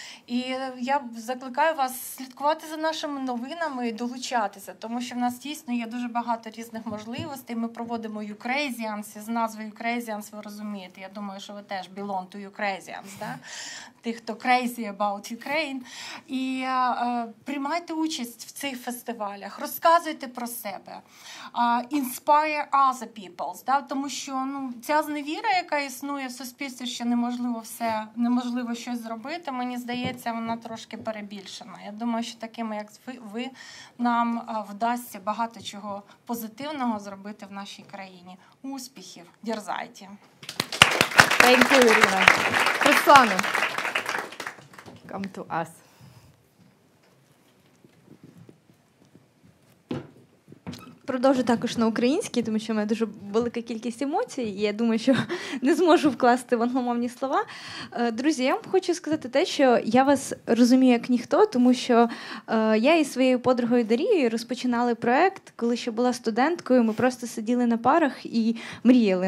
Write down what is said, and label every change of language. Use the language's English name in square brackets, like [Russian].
[Ukrainian] І я закликаю вас слідкувати за нашими новинами і долучатися, тому що в нас дійсно є дуже багато різних можливостей. Ми проводимо Ukrasians, і з назвою Ukrasians ви розумієте. Я думаю, що ви теж [English] belong to Ukrasians, [Ukrainian] да? Тих, хто [English] crazy about Ukraine. [Ukrainian] І приймайте участь в цих фестивалях, розказуйте про себе, [English] inspire other people, [Ukrainian] да? Тому що ця зневіра, яка існує в суспільстві, що неможливо щось зробити, мені здається, вона трошки перебільшена. Я думаю, що такими, як ви, нам вдасться багато чого позитивного зробити в нашій країні. Успіхів! Дерзайте! [English] Thank you, Irina. [Ukrainian] Руслана, [English] come to us. [Ukrainian] Продовжу також на українській, тому що в мене дуже велика кількість емоцій, і я думаю, що не зможу вкласти в англомовні слова. Друзі, я вам хочу сказати те, що я вас розумію як ніхто, тому що я із своєю подругою Дарією розпочинали проект, коли ще була студенткою, ми просто сиділи на парах і мріяли.